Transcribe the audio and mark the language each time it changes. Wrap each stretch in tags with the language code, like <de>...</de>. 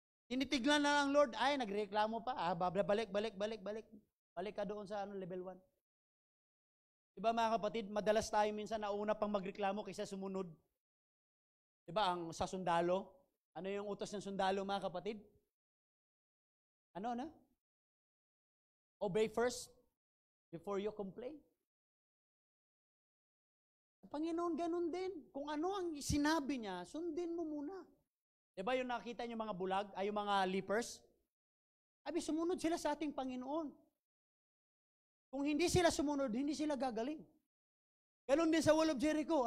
<tl>Tinitignan na lang, Lord, ay, nagreklamo pa, balik. Balik ka doon sa level 1. Diba mga kapatid, madalas tayo minsan nauna pang magreklamo kaysa sumunod. Diba, ang sa sundalo, ano yung utos ng sundalo, mga kapatid? Ano?</tl> <en>Obey first before you complain.</en> <tl>Panginoon, ganun din. Kung ano ang sinabi niya, sundin mo muna. Diba yung nakita niyo mga bulag, ay yung mga lepers? Abi, sumunod sila sa ating Panginoon. Kung hindi sila sumunod, hindi sila gagaling. Ganun din sa Wall of Jericho.</tl>